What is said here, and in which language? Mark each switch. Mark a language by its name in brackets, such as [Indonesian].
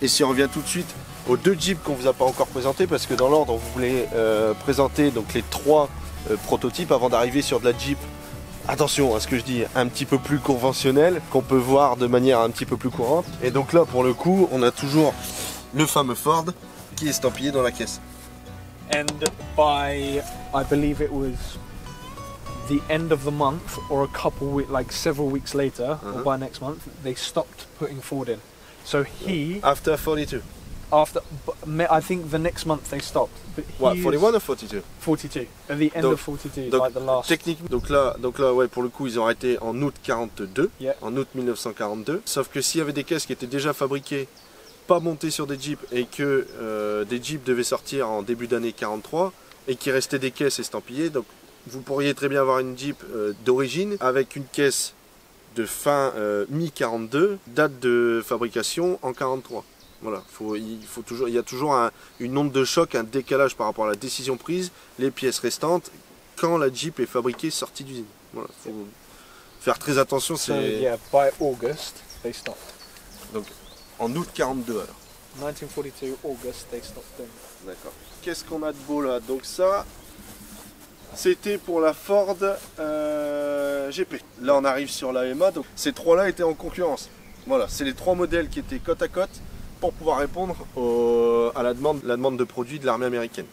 [French] Et si on revient tout de suite aux deux Jeeps qu'on vous a pas encore présentés, parce que dans l'ordre, vous voulez présenter donc les 3 prototypes avant d'arriver sur de la Jeep. Attention à ce que je dis, un petit peu plus conventionnel, qu'on peut voir de manière un petit peu plus courante. Et donc là, pour le coup, on a toujours le fameux Ford qui est estampillé dans la caisse. [English] And by, I believe it was the end of the month or a couple weeks, like several weeks later, or by next month, they stopped putting Ford in. So he... After 42. After, I think the next month they stopped. But What, 41 or 42? 42. At the end of 42, [French] donc, [English] like the last... [French] Techniquement, donc là, ouais, pour le coup, ils ont arrêté en août 42, en août 1942. Sauf que s'il y avait des caisses qui étaient déjà fabriquées, pas montées sur des Jeeps, et que des Jeeps devaient sortir en début d'année 43, et qu'il restait des caisses estampillées, donc vous pourriez très bien avoir une Jeep d'origine, avec une caisse de fin mi-42, date de fabrication en 43. Voilà, il y a toujours une onde de choc, un décalage par rapport à la décision prise, les pièces restantes, quand la Jeep est fabriquée, sortie d'usine. Voilà, faut faire très attention. [English] So, yeah, by August, they stopped. [French] Donc, en août 42 alors. [English] 1942, August, they stopped them. [French] D'accord. Qu'est-ce qu'on a de beau là? Donc ça, c'était pour la Ford GP. Là, on arrive sur la MA, donc ces 3-là étaient en concurrence. Voilà, c'est les 3 modèles qui étaient côte à côte pour pouvoir répondre à la demande de produits de l'armée américaine.